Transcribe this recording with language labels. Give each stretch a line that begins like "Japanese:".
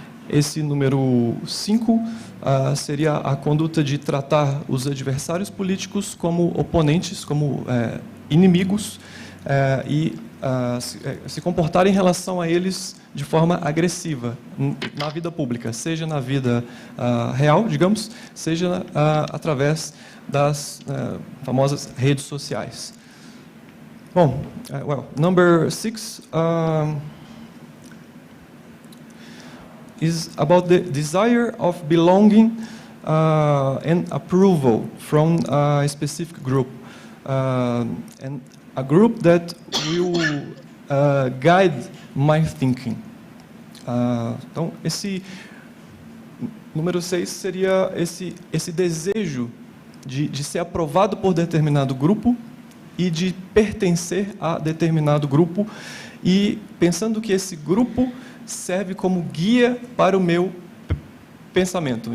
Portuguese: Esse número 5 seria a conduta de tratar os adversários políticos como oponentes, como inimigos, e se comportar em relação a eles de forma agressiva na vida pública, seja na vida real, digamos, seja através das famosas redes sociais.
English: Bom, number 6 is about the desire of belonging and approval from a specific group, and a group that will guide my thinking.
Portuguese: Então, esse número 6 seria esse desejo de ser aprovado por determinado grupo e de pertencer a determinado grupo, e pensando que esse grupo serve como guia para o meu pensamento.